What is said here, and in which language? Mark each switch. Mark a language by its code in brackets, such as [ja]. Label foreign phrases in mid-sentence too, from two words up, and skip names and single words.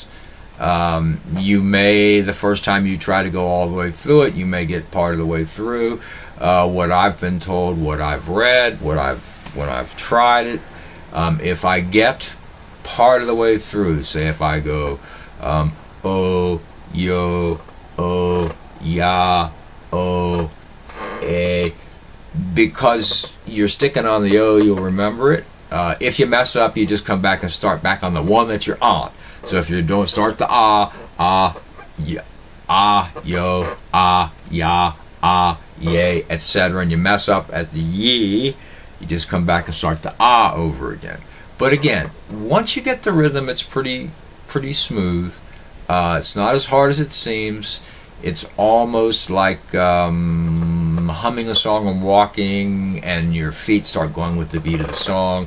[en] You may, the first time you try to go all the way through it, you may get part of the way through. What I've been told, what I've read, when I've tried it, if I get part of the way through, say if I go o, yo, o, ya, o, because you're sticking on the o, you'll remember it. If you mess up, you just come back and start back on the one that you're on. So if you don't start the ya, yo, ya, ye, etc., and you mess up at the ye, you just come back and start the over again. But again, once you get the rhythm, it's pretty smooth. It's not as hard as it seems. It's almost like humming a song and walking, and your feet start going with the beat of the song.